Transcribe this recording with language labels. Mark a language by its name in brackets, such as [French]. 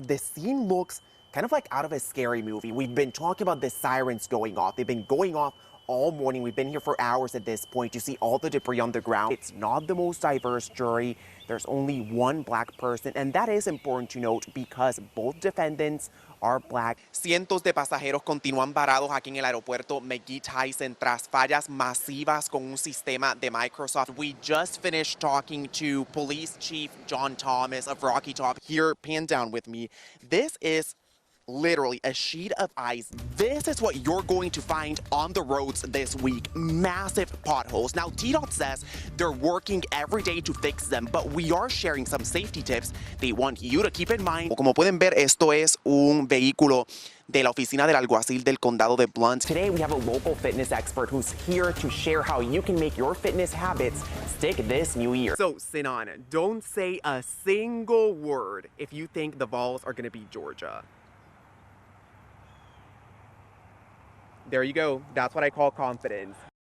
[English] The scene looks kind of like out of a scary movie. We've been talking about the sirens going off. They've been going off all morning. We've been here for hours at this point. You see all the debris on the ground. It's not the most diverse jury. There's only one black person, and that is important to note because both defendants are black. [Spanish] Cientos de pasajeros continúan varados aquí en el aeropuerto McGee-Tyson tras fallas masivas con un sistema de Microsoft. [English] We just finished talking to Police Chief John Thomas of Rocky Top. Here, pan down with me. This is literally a sheet of ice. This is what you're going to find on the roads this week. Massive potholes. Now, TDOT says they're working every day to fix them, but we are sharing some safety tips they want you to keep in mind. [Spanish] Como pueden ver, esto es un vehículo de la oficina del alguacil del condado de Blount. [English] Today, we have a local fitness expert who's here to share how you can make your fitness habits stick this new year. So, Sinan, don't say a single word if you think the Vols are going to beat Georgia. There you go. That's what I call confidence.